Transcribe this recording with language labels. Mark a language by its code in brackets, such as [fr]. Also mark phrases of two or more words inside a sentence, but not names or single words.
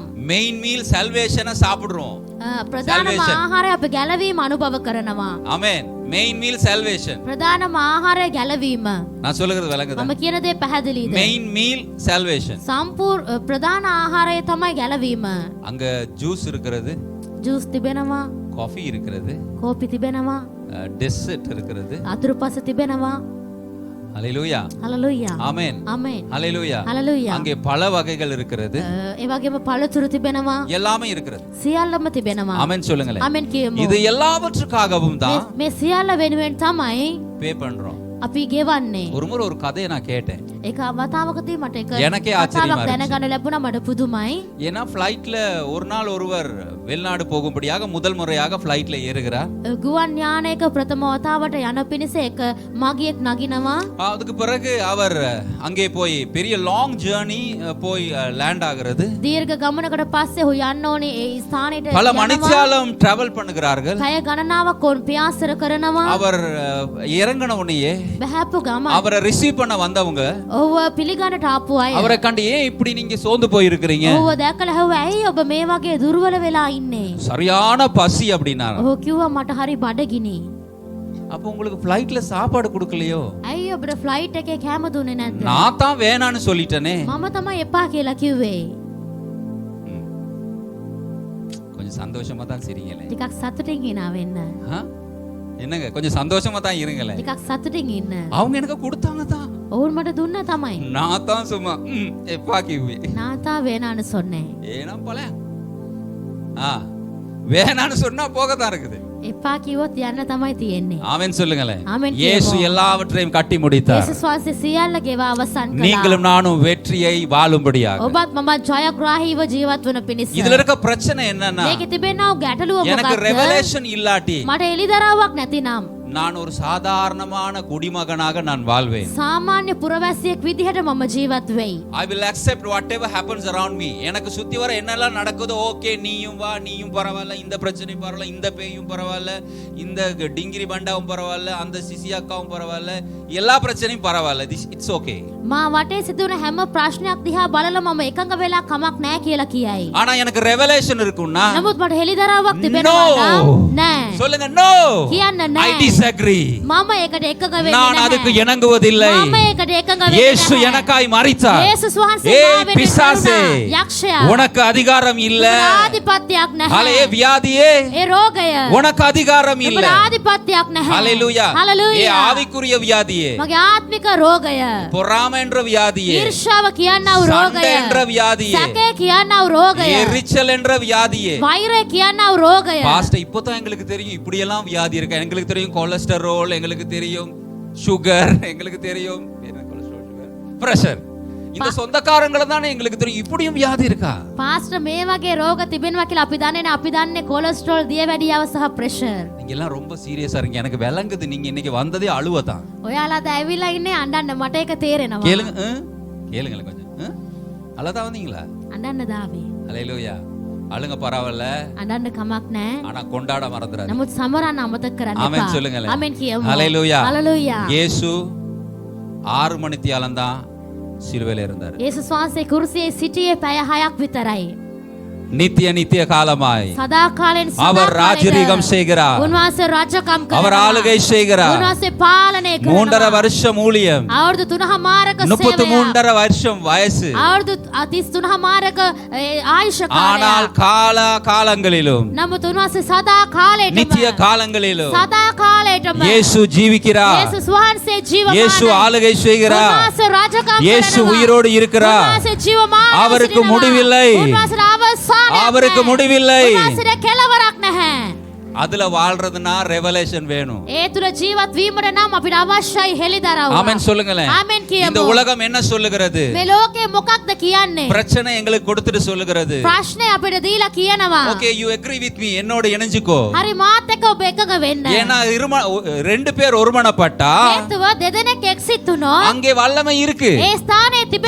[en] main meal salvation [ta] சாப்பிடுறோம். [si] ප්‍රධානම Salvation. ආහාරය අපි ගැලවීම අනුභව කරනවා. [ta] ஆமென். [en] main meal salvation. [si] ප්‍රධානම ආහාරය ගැලවීම. [ta] நான் சொல்லுகிறது விளங்குதா? [si] මම කියන දේ පැහැදිලිද? [en] main meal salvation. [si] ප්‍රධාන ආහාරය තමයි ගැලවීම. [ta] அங்க ஜூஸ் இருக்கிறது, [si] ජූස් තිබෙනවා, [ta] காஃபி இருக்கிறது, [si] කෝපි තිබෙනවා, [ta] டெசர்ட் இருக்கிறது. [si] අතුරුපස තිබෙනවා. [ta] ஹalleluya. [si] හලෙලූයා. [ta] ஆமென். [si] ආමෙන්. [ta] ஹalleluya. [si] හලෙලූයා. [ta] அங்கே பல வகைகள் இருக்கிறது, [si] ඒ වගේම පළතුරු තිබෙනවා, [ta] எல்லாமே இருக்கிறது. [si] සියල්ලම තිබෙනවා. [ta] ஆமென் சொல்லுங்களேன். [si] ආමෙන් කියමු. [ta] இது எல்லாவற்றுக்காகவும் தான் [si] මේ සියල්ල වෙනුවෙන් තමයි [ta] பே பண்றோம். [si] අපි ගෙවන්නේ. [ta] ஒரு முறை ஒரு கதையை நான் கேட்டேன். [si] ඒක වතාවකදී මට එක [ta] எனக்கே ஆச்சரியமா [si] කතාවක් [ta] இருந்துச்சு. [si] දැනගන්න ලැබුණා. මට පුදුමයි. [ta] ஏன்னா ஃப்ளைட்ல ஒரு நாள் ஒருவர் வெளிநாடு போகும்படியாக முதல் முறையாக ஃப்ளைட்ல ஏறுகிறார். [si] ගුවන් යානයක ප්‍රථම වතාවට යන පිණිස එක මගියෙක් නගිනවා. [ta] அதுக்கு பிறகு அவர் அங்கே போய் பெரிய [en] long journey [ta] போய் லேண்ட் ஆகிறது. [si] දීර්ඝ ගමනකට පස්සේ ඔහු යන්න ඕනේ ඒ ස්ථානෙට. [ta] பல மணிச்சாலம் டிராவல் பண்ணுகிறார்கள். [si] පැය ගණනාවක් ඔවුන් පියාසර කරනවා. [ta] அவர் இறங்கின உடனேயே [si] බහැප්පු ගමන් [ta] அவரை ரிசீவ் பண்ண வந்தவங்க [si] ඔහුව පිළිගන්නට ආපු අය [ta] அவரை கண்டு ஏன் இப்படி நீங்க சோர்ந்து போயிருக்கிறீங்க, [si] ඔහුව දැකලා ඇහුවා ඇයි ඔබ මේ වගේ දුර්වල වෙලා ඉන්නේ? [ta] சரியான பசி அப்படின்னாரு. [si] ඔහු කිව්වා මට හරි බඩගිනි. [ta] அப்ப உங்களுக்கு ஃப்ளைட்ல சாப்பாடு கொடுக்கலையோ? [si] ඇයි ඔබට ෆ්ලයිට් එකේ කෑම දුන්නේ නැද්ද? [ta] நான் தான் வேணான்னு சொல்லிட்டேனே. [si] මම තමයි එපා කියලා කිව්වේ. [ta] கொஞ்சம் சந்தோஷமா தான் சிரிங்களே. [si] ටිකක් සතුටින් hina වෙන්න. ஆ? [ta] என்னங்க கொஞ்சம் சந்தோஷமா தான் இருங்களே. [si] ටිකක් සතුටින් ඉන්න. [ta] அவங்க எனக்கு கொடுத்தாங்க தான், [si] ඔවුන් මට දුන්න තමයි. [ta] நான் தான் சும்மா [si] එපා කිව්වා [ta] நான் தான் வேணான்னு சொன்னே. ஏனா போல வேணான்னு சொன்னா போக தான் இருக்குது. [si] එපා කිව්වොත් යන්න තමයි තියෙන්නේ. [ta] ஆமென் சொல்லுங்களேன். ஆமென் இயேசு [si] කියමු. [ta] எல்லாவற்றையும் கட்டி முடித்தார். [si] යේසුස් වහන්සේ සියල්ල ගෙවා අවසන් කළා. [ta] நீங்களும் நானும் வெற்றியை வாழும்படியாக. [si] ඔබත් මමත් ජයග්‍රාහීව ජීවත් වන පිණිස. [ta] இதுல இருக்க பிரச்சனை என்னன்னா, [si] මේකේ තිබෙනා ගැටලුව [ta] எனக்கு [si] මොකක්ද? [ta] ரெவலேஷன் இல்லாட்டி [si] මට එළිදරව්වක් නැතිනම් [ta] நான் ஒரு சாதாரணமான குடிமகனாக நான் வாழ்வேன். [si] සාමාන්‍ය පුරවැසියෙක් විදිහට මම ජීවත් වෙයි. [en] I will accept whatever happens around me. [ta] எனக்கு சுத்தி வர என்னெல்லாம் நடக்குதோ ஓகே, நீயும் வா, நீயும் பரவாயில்ல, இந்த பிரச்சனையும் பரவாயில்ல, இந்த பேயும் பரவாயில்ல, இந்த டிங்கிரி பண்டாவும் பரவாயில்ல, அந்த சிசியாக்காவும் பரவாயில்ல, எல்லா பிரச்சனையும் பரவாயில்ல, [en] it's okay. [si] මා වටේ සිදුවන හැම ප්‍රශ්නයක් දිහා බලලා මම එකඟ වෙලා කමක් නැහැ කියලා කියයි. [ta] ஆனா எனக்கு ரெவலேஷன் இருக்கும்னா, [si] නමුත් මට හෙළිදරව්වක් තිබෙනවා නම් නෑ. [ta] சொல்லுங்க no, [si] කියන්න [en] I [si] නෑ. [en] disagree. [si] මම ඒකට එකඟ වෙන්නේ [ta] நான் அதுக்கு [si] නැහැ. [ta] இணங்குவதில்லை. [si] මම ඒකට එකඟ වෙන්නේ [ta] இயேசு [si] නැහැ. [ta] எனக்காய் மரித்தார். [si] යේසුස් වහන්සේ [ta] ஏய் [si] මා වෙනුවෙන් [ta] பிசாசே, [si] මරුණා. යක්ෂයා [ta] உனக்கு அதிகாரம் இல்ல. [si] ආධිපත්‍යයක් නැහැ. [ta] ஹalleluya. வியாதியே, [si] ඒ රෝගය [ta] உனக்கு அதிகாரம் இல்ல. [si] ඔබට ආධිපත්‍යයක් නැහැ. [ta] ஹalleluya. ஏ [si] හලෙලූයා. [ta] ஆவிக்குரிய வியாதியே, [si] මගේ ආත්මික රෝගය, [ta] பொறாமை என்ற வியாதியே, [si] ඊර්ෂ්‍යාව කියන්නව [ta] சண்டை [si] රෝගය, [ta] என்ற வியாதியே, [si] සැකේ කියන්නව රෝගය, [ta] எரிச்சல் என்ற வியாதியே. [si] වෛරය කියන්නව රෝගය. [ta] பாஸ்டர் இப்போதான் எங்களுக்கு தெரியும் இப்படி எல்லாம் வியாதி இருக்கு. எங்களுக்கு தெரியும் கொலஸ்டரோல், எங்களுக்கு தெரியும் சுகர், எங்களுக்கு தெரியும் பிரஷர். இந்த சொந்தக்காரங்களை தானே எங்களுக்கு தெரியும் இப்படியும் வியாதி இருக்கா. [si] පාස්ටර් මේ වගේ රෝග තිබෙනවා කියලා අපි දන්නේ නැහැ. අපි දන්නේ කොලෙස්ටරෝල්, දියවැඩියාව සහ ප්‍රෙෂර්. [ta] நீங்க எல்லாம் ரொம்ப சீரியஸா இருக்கீங்க. எனக்கு விளங்குது, நீங்க இன்னைக்கு வந்ததே அழுவதான். [si] ඔයාලා දැවිලා ඉන්නේ අඬන්න. මට ඒක තේරෙනවා. [ta] கேளுங்க கேளுங்களேன் கொஞ்சம். அழதான் வந்தீங்களா? [si] අඬන්න දාවේ. [ta] ஹalleluya. அழுங்க பரவாயில்ல, [si] අඬන්න කමක් නැහැ. [ta] ஆனா கொண்டாட மறந்துடாதீங்க. [si] නමුත් සමරන්න අමතක කරන්න [ta] ஆமென் [si] එපා. [ta] சொல்லுங்களேன். [si] ආමෙන් කියමු. [ta] ஹalleluya. [si] හලෙලූයා. [ta] இயேசு 6 மணித்தியாலம் தான் சிலுவையில இருந்தார். [si] යේසුස් වහන්සේ කුරුසියේ සිටියේ පැය 6ක් විතරයි. [ta] நித்திய நித்திய காலமாய் [si] සදාකාලෙන් [ta] அவர் ராஜரீகம் செய்கிறார். [si] උන්වහන්සේ රාජකම් කරනවා. [ta] அவர் ஆளுகை செய்கிறார். [si] උන්වහන්සේ පාලනය කරනවා. [ta] 3.5 வருஷம் ஊழியம், [si] අවුරුදු 3මාරක සේවය. [ta] 33.5 வருஷம் வயசு. [si] අවුරුදු 33මාරක ආයුෂ [ta] ஆனால் [si] කාලය. [ta] காலங்களிலும் [si] නමුත් උන්වහන්සේ සදා කාලයටම [ta] நித்திய காலங்களிலும் [si] සදා කාලයටම [ta] இயேசு ஜீவிக்கிறார். [si] යේසුස් වහන්සේ ජීවමානයි. [ta] இயேசு ஆளுகை செய்கிறார். [si] උන්වහන්සේ රාජකම් [ta] இயேசு [si] කරනවා. [ta] உயிரோடு இருக்கிறார். [si] උන්වහන්සේ ජීවමානව [ta] அவருக்கு [si] සිටිනවා. [ta] முடிவில்லை. [si] උන්වහන්සේට අවසානයක් [ta] அவருக்கு [si] නැහැ. [ta] முடிவில்லை. [si] උන්වහන්සේට කෙලවරක් නැහැ. [ta] அதுல வாழ்றதுனா ரெவலேஷன் வேணும். [si] ඒ තුල ජීවත් වීමට නම් අපිට අවශ්‍යයි හෙළිදරව්. [ta] ஆமென் சொல்லுங்களேன். [si] ආමෙන් කියමු. [ta] இந்த உலகம் என்ன சொல்லுகிறது? [si] මේ ලෝකේ මොකක්ද කියන්නේ? [ta] பிரச்சனை எங்களுக்கு கொடுத்துட்டு சொல்லுகிறது. [si] ප්‍රශ්නේ අපිට දීලා කියනවා. [en] okay you agree with me, [ta] என்னோட இணைஞ்சுக்கோ. [si] හරි මාත් එක්ක ඔබ එකඟ වෙන්න. [ta] ஏன்னா ரெண்டு பேர் ஒருமனப்பட்டா [si] හේතුව දෙදෙනෙක් එක්සිත් වුණොත් [ta] அங்கே வல்லமை இருக்கு. [si] ඒ ස්ථානයේ තිබෙනවා